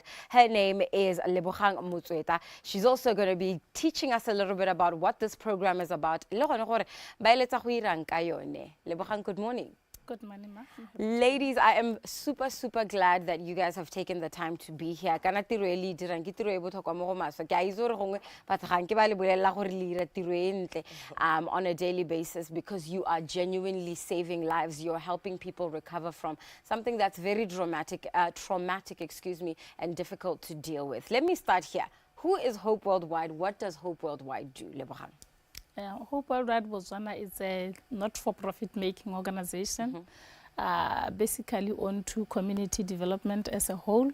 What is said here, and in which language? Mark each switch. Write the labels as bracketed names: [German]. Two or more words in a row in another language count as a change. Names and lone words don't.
[English] Her name is Lebogang Motsweta. She's also going to be teaching us a little bit about what this program is about. Lebogang, good morning. Good morning, ma. Ladies, I am super, super glad that you guys have taken the time to be here. [Tswana] Kana tiro e le dirang ke tiro e botlhokwa mo go maswa. Ke a itse gore gongwe batho ga nke ba le bolelela gore le dira tiro e ntle [English] on a daily basis, because you are genuinely saving lives. You're helping people recover from something that's very traumatic, and difficult to deal with. Let me start here. Who is Hope Worldwide? What does Hope Worldwide do, Lebogang? Hope Worldwide Botswana is a not-for-profit making organization, basically on to community development as a whole.